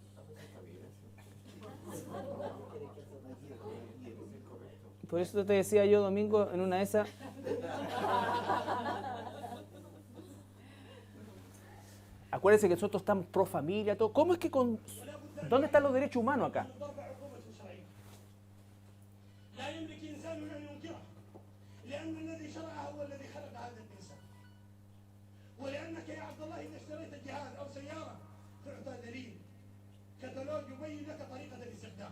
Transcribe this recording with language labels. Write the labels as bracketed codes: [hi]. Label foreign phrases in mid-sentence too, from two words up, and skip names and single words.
[es] Por eso te decía yo, Domingo, en una de esas... Acuérdense que nosotros estamos pro familia, todo. ¿Cómo es que con... ¿Dónde están los derechos humanos acá? [ar] ولأنك يا عبد الله إذا اشتريت جهاز أو سيارة تعطى دليل كتالوج يبين لك طريقة الاستخدام.